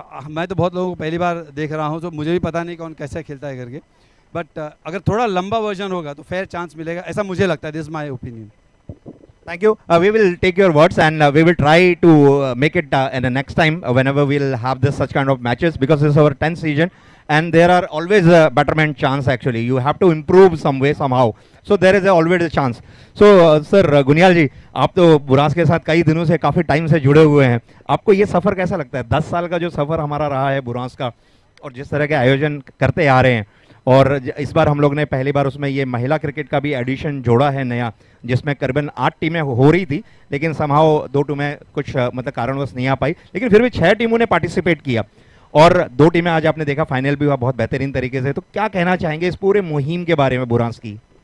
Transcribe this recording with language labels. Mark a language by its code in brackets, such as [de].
[hi] मैं तो बहुत लोगों को पहली बार देख रहा हूँ, तो मुझे भी पता नहीं कौन कैसे खेलता है करके, बट अगर थोड़ा लंबा वर्जन होगा तो फेयर चांस मिलेगा, ऐसा मुझे लगता है। [en] This is my opinion. Thank you. We will take your words and we will try to make it in the next time whenever we'll have this such kind of matches, because this is our 10th season and there are always a betterment chance actually. You have to improve some way somehow. So there is always a chance. [hi] So sir गुनियाल जी, आप तो बुरांस के साथ कई दिनों से काफ़ी time से जुड़े हुए हैं, आपको ये सफ़र कैसा लगता है? 10 साल का जो सफ़र हमारा रहा है बुरांस का, और जिस तरह के आयोजन करते आ रहे हैं, और इस बार हम लोग ने पहली बार उसमें ये महिला क्रिकेट का भी एडिशन जोड़ा है नया, जिसमें करीबन 8 टीमें हो रही थी, लेकिन समहाउ 2 टीमें कुछ मतलब कारणवश नहीं आ पाई, लेकिन फिर भी 6 टीमों ने पार्टिसिपेट किया और 2 टीमें आज आपने देखा फाइनल भी हुआ बहुत बेहतरीन तरीके से। तो क्या कहना चाहेंगे इस पूरे मुहिम के बारे में बुरांस की?